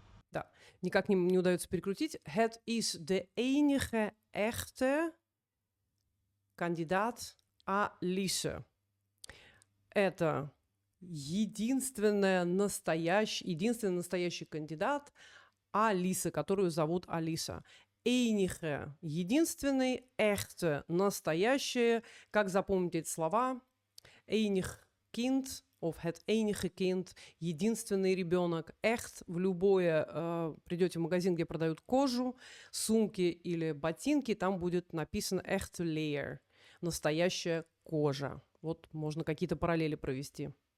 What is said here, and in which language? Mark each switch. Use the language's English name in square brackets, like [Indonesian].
[Russian] Да, никак не удается перекрутить. [Dutch] Het is de enige echte кандидат Алиса. [Russian] Это единственный настоящий кандидат Алиса, которую зовут Алиса. Enige – единственный, echte – настоящее. Как запомнить эти слова? [Dutch] Enig kind of het enige kind – [Russian] единственный ребенок. Echt – в любое, придете в магазин, где продают кожу, сумки или ботинки, там будет написано [Dutch] echte leer [Russian] – настоящая кожа. Вот можно какие-то параллели провести.